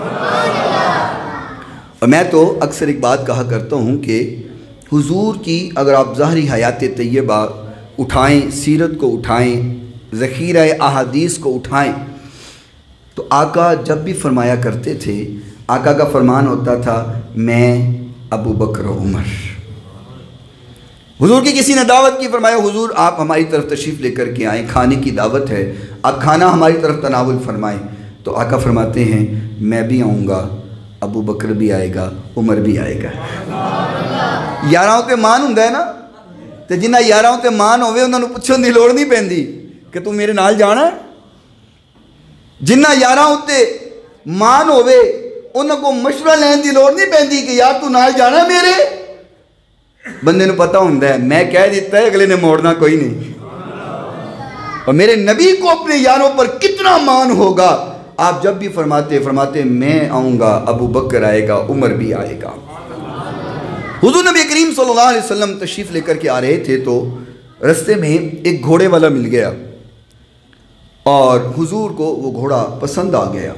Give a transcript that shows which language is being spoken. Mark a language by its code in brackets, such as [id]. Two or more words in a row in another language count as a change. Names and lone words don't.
[ur] اور میں تو اکثر ایک بات کہا کرتا ہوں کہ حضور کی اگر آپ ظاہری حیات طیبہ اٹھائیں، سیرت کو اٹھائیں، ذخیرہ احادیث کو اٹھائیں، تو آقا جب بھی فرمایا کرتے تھے، آقا کا فرمان ہوتا تھا میں ابو بکر و عمر۔ حضور کی کسی نے دعوت کی، فرمایا حضور آپ ہماری طرف تشریف لے کر کے آئیں، کھانے کی دعوت ہے، آپ کھانا ہماری طرف تناول فرمائیں۔ تو آقا فرماتے ہیں میں بھی آؤں گا، ابو بکر بھی آئے گا، عمر بھی آئے گا۔ [pa] یاراں تے مان ہوندا ہے نا، تے جنہ یاراں تے مان ہوئے انہاں نوں پوچھن دی لوڑ نہیں پیندی کہ تو میرے نال جانا ہے۔ جنہ یاراں تے مان ہوئے انہاں کو مشورہ لین دی لوڑ نہیں پیندی کہ یار تو نال جانا ہے میرے۔ بندے نوں پتہ ہوندا ہے میں کہہ دیتا ہے اگلے نے موڑنا کوئی نہیں۔ [ur] اور میرے نبی کو اپنے یاروں پر کتنا مان ہوگا، آپ جب بھی فرماتے میں آؤں گا، ابو بکر آئے گا، عمر بھی آئے گا۔ حضور نبی کریم صلی اللہ علیہ وسلم تشریف لے کر کے آ رہے تھے تو رستے میں ایک گھوڑے والا مل گیا اور حضور کو وہ گھوڑا پسند آ گیا۔